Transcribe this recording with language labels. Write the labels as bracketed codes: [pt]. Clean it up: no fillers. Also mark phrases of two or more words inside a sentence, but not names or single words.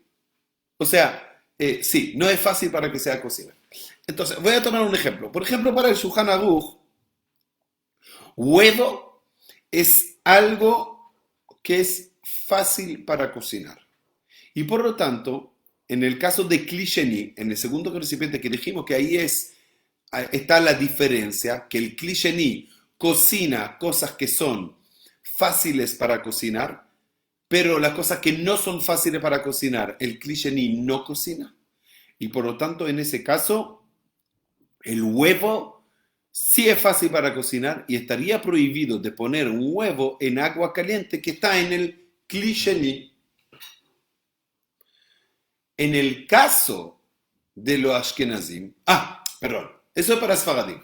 [es] O sea, sí, no es fácil para que sea cocida. Entonces, voy a tomar un ejemplo. Por ejemplo, para el Shulchan Aruch, huevo es algo que es fácil para cocinar. Y por lo tanto, en el caso de [he] כלי שני, [es] en el segundo recipiente que dijimos que ahí está la diferencia, que el [he] כלי שני [es] cocina cosas que son fáciles para cocinar, pero las cosas que no son fáciles para cocinar, el [he] כלי שני [es] no cocina. Y por lo tanto, en ese caso, el huevo sí es fácil para cocinar y estaría prohibido de poner un huevo en agua caliente que está en el [he] כלי שני. [es] En el caso de los Ashkenazim, perdón, eso es para Sfaradim.